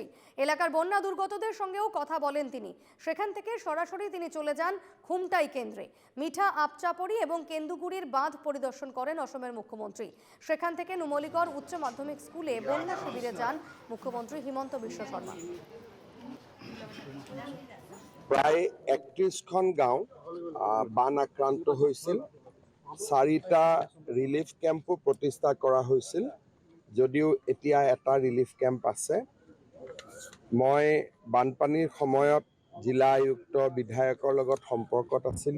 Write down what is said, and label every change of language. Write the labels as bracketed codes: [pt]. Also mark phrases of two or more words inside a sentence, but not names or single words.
[bn] এলাকার বন্যা দুর্গতদের সঙ্গেও কথা বলেন তিনি। সেখান থেকে সরাসরি তিনি চলে যান খুমটাই কেন্দ্রে। মিঠা আপচাপড়ি এবং কেন্দুগুড়ির বাঁধ পরিদর্শন করেন অসমের মুখ্যমন্ত্রী। সেখান থেকে নুমলীগড় উচ্চ মাধ্যমিক স্কুলে বন্যা শিবিরে যান মুখ্যমন্ত্রী হিমন্ত বিশ্ব শর্মা। [as] প্রায় ৩১খন গাঁও বান আক্ৰান্ত হৈছিল। ৪টা [en] relief camp [as] প্ৰতিষ্ঠা কৰা হৈছিল, যদিও এতিয়া এটা [en] relief camp [as] আছে। মই বানপানীৰ সময়ত জিলা আয়ুক্ত বিধায়কৰ লগত সম্পৰ্কত আছিলোঁ।